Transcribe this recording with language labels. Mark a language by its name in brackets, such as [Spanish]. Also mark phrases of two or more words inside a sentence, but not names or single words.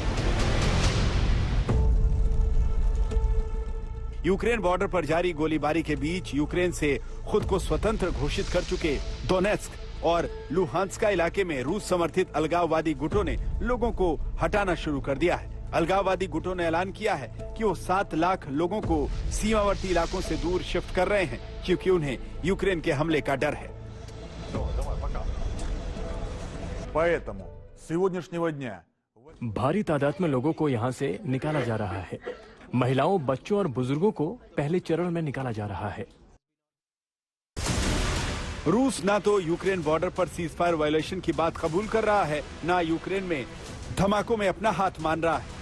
[Hindi] यूक्रेन बॉर्डर पर जारी गोलीबारी के बीच यूक्रेन से खुद को स्वतंत्र घोषित कर चुके दोनेत्स्क और लुहांस्का इलाके में रूस समर्थित अलगाववादी गुटों ने लोगों को हटाना शुरू कर दिया है। अलगाववादी गुटों ने ऐलान किया है कि वो 7 लाख लोगों को सीमावर्ती इलाकों से दूर शिफ्ट कर रहे हैं, क्योंकि उन्हें यूक्रेन के हमले का डर है। [Russian] Поэтому с сегодняшнего дня भारी तादाद में लोगों को यहां से निकाला जा रहा है। [Hindi] महिलाओं, बच्चों और बुजुर्गों को पहले चरण में निकाला जा रहा है। रूस ना तो यूक्रेन बॉर्डर पर [English] ceasefire violation [Hindi] की बात कबूल कर रहा है, ना यूक्रेन में धमाकों में अपना हाथ मान रहा है।